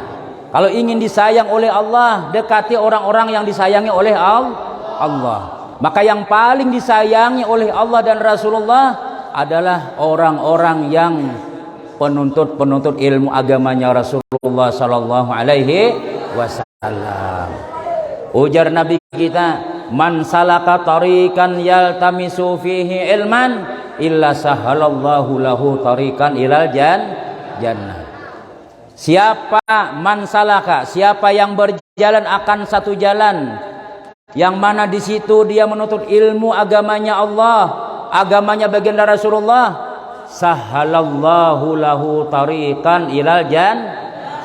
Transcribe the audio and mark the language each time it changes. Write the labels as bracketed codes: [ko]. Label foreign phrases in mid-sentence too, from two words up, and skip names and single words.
[id] Kalau ingin disayang oleh Allah, dekati orang-orang yang disayangi oleh Allah. Maka yang paling disayangi oleh Allah dan Rasulullah adalah orang-orang yang penuntut ilmu agamanya Rasulullah [ar] صلى الله عليه وسلم. [id] Ujar Nabi kita, [ar] من سلك طريقا يلتمس فيه علما إلا سهل الله له طريقا إلى الجنة. [id] Siapa [ar] من سلك, [id] siapa yang berjalan akan satu jalan yang mana di situ dia menuntut ilmu agamanya Allah, agamanya baginda Rasulullah, [ar] سهل الله له طريقا إلى الجنة.